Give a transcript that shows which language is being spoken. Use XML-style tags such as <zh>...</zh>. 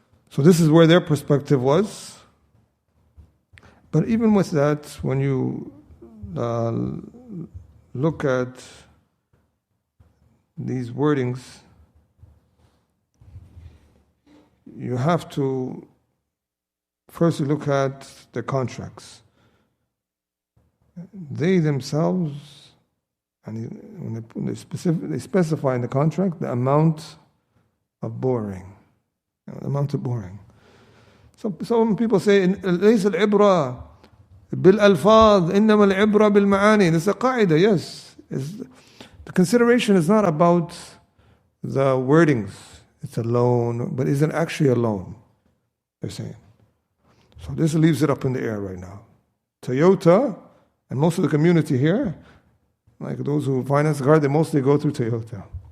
<en>So this is where their perspective was. But even with that, when you look at these wordings, you have to first look at the contracts. They themselves, and when they specify in the contract the amount of borrowing. The amount of borrowing. So some people say,</en> <ar>ليس العبرة بالألفاظ إنما العبرة بالمعاني.</ar> <en>This is a qaida, yes. The consideration is not about the wordings. It's a loan, but is it actually a loan? They're saying. So this leaves it up in the air right now. Toyota, and most of the community here, like those who finance the car, they mostly go through Toyota.</en>